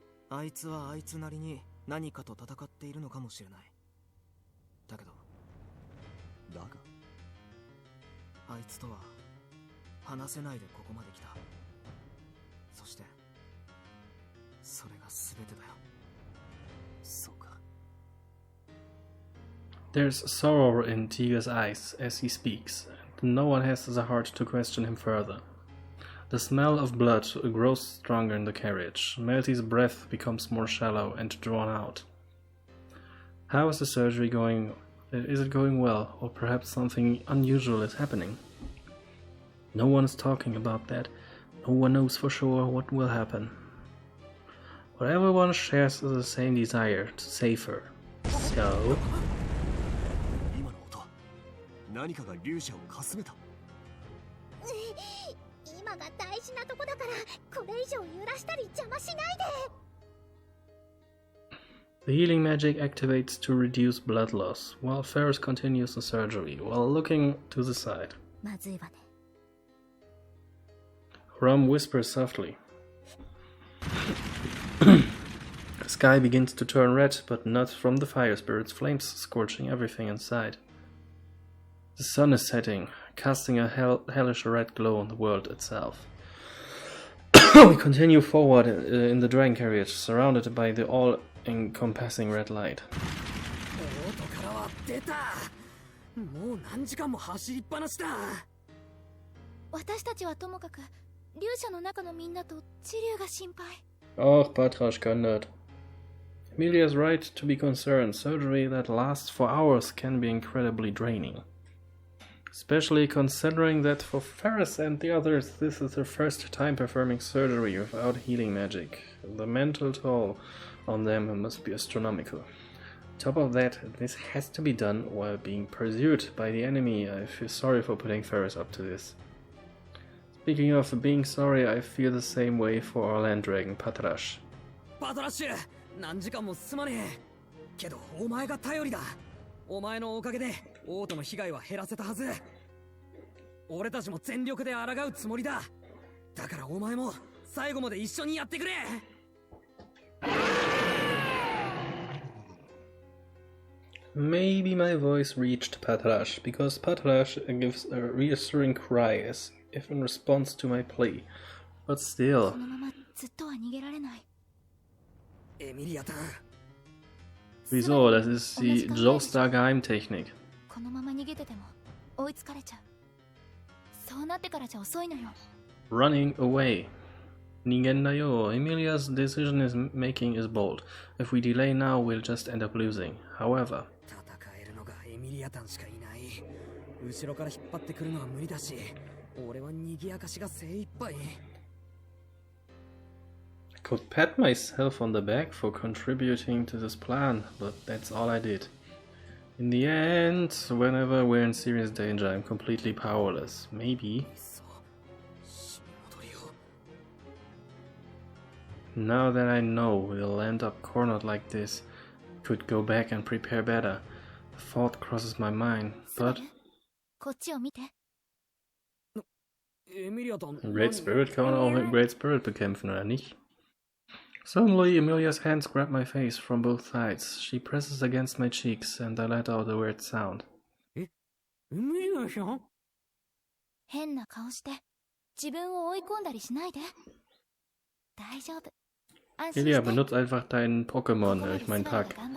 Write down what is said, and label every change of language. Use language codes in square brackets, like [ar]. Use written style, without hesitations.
[ja] あいつはあいつなりに何かと戦っているのかもしれない。だけどあいつとは話せないでここまで来た。そしてそれが全てだよ。そうか。 [en] there's sorrow in Tiga's eyes as he speaks, and no one has the heart to question him further. The smell of blood grows stronger in the carriage. Melty's breath becomes more shallow and drawn out. How is the surgery going? Is it going well, or perhaps something unusual is happening? No one is talking about that. No one knows for sure what will happen. But everyone shares the same desire to save her. So... [ja] 今の音、何かが勇者をかすめた。今が大事なとこだからこれ以上揺らしたり邪魔しないで。 [en] The healing magic activates to reduce blood loss, while Ferris continues the surgery, while looking to the side. [ja] まずいわね。 [en] Rum whispers softly. The sky begins to turn red, but not from the fire spirit's flames scorching everything inside. The sun is setting, casting a hellish red glow on the world itself. We continue forward in the dragon carriage, surrounded by the all-encompassing red light. [ja] 王都からは出た。もう何時間も走りっぱなしだ。私たちはともかく竜舎の中のみんなと治療が心配。 [de] Och, Patrasch kann das. [en] Emilia's right to be concerned. Surgery that lasts for hours can be incredibly draining. Especially considering that for Ferris and the others, this is their first time performing surgery without healing magic. The mental toll on them must be astronomical. On top of that, this has to be done while being pursued by the enemy. I feel sorry for putting Ferris up to this. Speaking of being sorry, I feel the same way for our land dragon, Patrash. [ja] パトラッシュ、何時間も進まねえ。けどお前が頼りだ。お前のおかげで王都の被害は減らせたはず。俺たちも全力で抗うつもりだ。だからお前も最後まで一緒にやってくれ。 [en] Maybe my voice reached Patrash, because Patrash gives a reassuring cry as if in response to my plea. But still. [ja] このままずっとは逃げられない。エミリアタン。 [de] Wieso? Das ist die Joestar Geheimtechnik. [ja] このまま逃げてても追いつかれちゃう。そうなってからじゃ遅いのよ。 [en] Running away. [ja] Nigenda yo. [en] Emilia's decision is making is bold. If we delay now, we'll just end up losing. However, [ja] 戦えるのがエミリアタンしかいない。後ろから引っ張ってくるのは無理だし、俺は賑やかしが精一杯。 [en] I could pat myself on the back for contributing to this plan, but that's all I did. In the end, whenever we're in serious danger, I'm completely powerless. Maybe. Now that I know we'll end up cornered like this, I could go back and prepare better. The thought crosses my mind, but... [ja] こっちを見て。エミリアタン。 [de] Great Spirit kann man auch mit Great Spirit bekämpfen, oder nicht? [en] Suddenly, Emilia's hands grab my face from both sides. She presses against my cheeks, and I let out a weird sound. [ja] エミリアさん？変な顔して自分を追い込んだりしないで。大丈夫。 [de] Elia, benutzt einfach deinen Pokémon, ich meine Tag.